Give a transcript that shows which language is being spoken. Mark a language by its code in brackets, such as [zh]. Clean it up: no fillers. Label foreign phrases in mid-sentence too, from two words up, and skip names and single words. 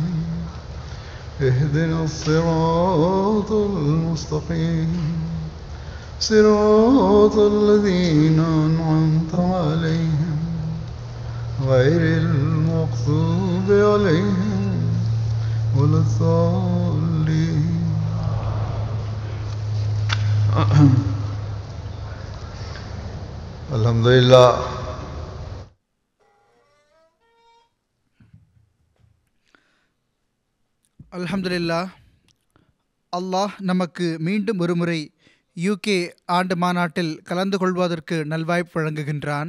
[ar] اهدنا الصراط المستقيم صراط الذين أنعمت عليهم غير المغضوب عليهم ولا الضالين. [ta] அல்ஹம்துலில்லாஹ். அல்ஹம்துலில்லாஹ். அல்லாஹ் நமக்கு மீண்டும் ஒருமுறை யூகே ஆண்டு மாநாட்டில் கலந்து கொள்வதற்கு நல்வாய்ப்பு வழங்குகின்றான்.